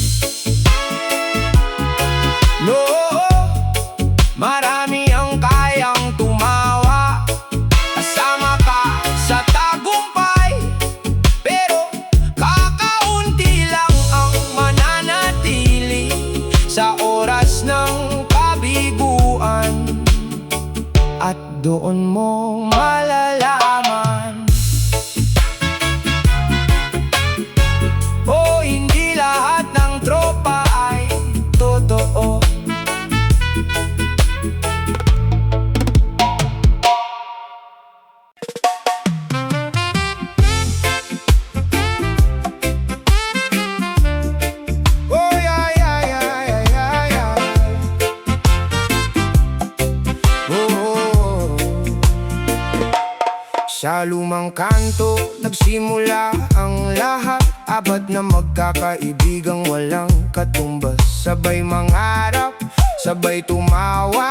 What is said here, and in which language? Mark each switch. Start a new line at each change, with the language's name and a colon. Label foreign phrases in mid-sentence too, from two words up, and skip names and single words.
Filipino: No, marami ang kayang tumawa, kasama ka sa tagumpay, pero kakaunti lang ang mananatili sa oras ng kabiguan. At doon mo malalaman, oh, hindi lahat ng tropa ay totoo.
English: Oh, yeah, yeah, yeah, yeah, yeah, yeah. Oh.
Filipino: Sa lumang kanto, nagsimula ang lahat. Apat na magkakaibigang walang katumbas. Sabay mangarap, sabay tumawa.